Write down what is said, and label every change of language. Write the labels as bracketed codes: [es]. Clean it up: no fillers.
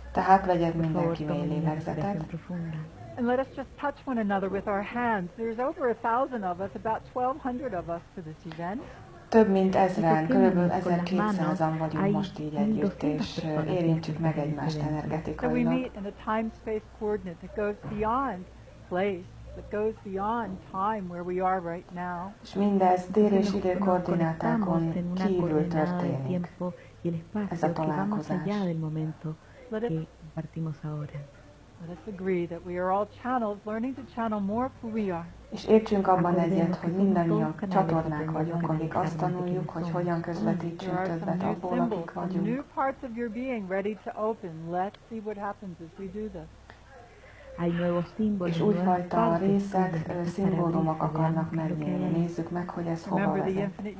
[hu] Tehát vegyek mindenki mély lélegzetet. [en] And let us just touch one another with our hands. There's over 1,000 of us, about 1,200 of us for this event. [hu] Több mint 1000-en, körülbelül 1200-an vagyunk most így együtt, és érintsük meg egymást energetikailag. [en] So we meet in a time-space coordinate that goes beyond place, that goes beyond time where we are right now. [hu] És mindez tér és idő koordinátákon kívül történik. Ez a találkozás. [en] Let us agree that we are all channels, learning to channel more of who we are. [hu] És értsünk abban egyet, hogy mindannyian csatornák vagyunk, akik azt tanuljuk, hogy hogyan közvetítsünk többet abból, akik vagyunk. [en] New parts of your being ready to open. Let's see what happens as we do this. [hu] És újfajta részek, szimbólumok akarnak megnyílni. Nézzük meg, hogy ez hova vezet.